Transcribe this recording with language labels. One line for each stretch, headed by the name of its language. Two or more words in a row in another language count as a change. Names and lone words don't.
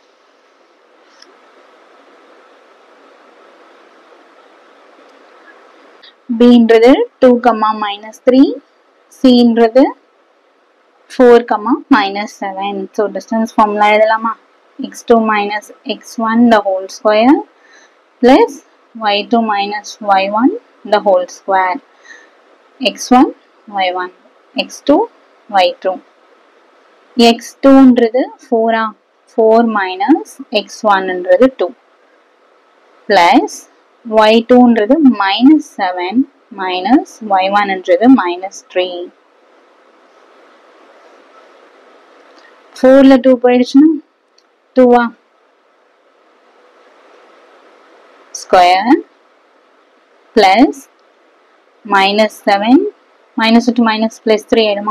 Tamil: B-ன்றது 2, -3, C-ன்றது 4, -7.
English: So distance formula எழுதலாமா, x2 minus x1 the whole square plus y2 minus y1 the whole square. x1 y1 x2 y2. x2ன்றது 4 4 minus x1ன்றது 2 plus y2ன்றது minus 7 minus y1ன்றது minus 3. 4ல 2 போயிடுச்சுன்னா 2 square plus minus 7 minus to minus plus 3 ஆயிடுமா.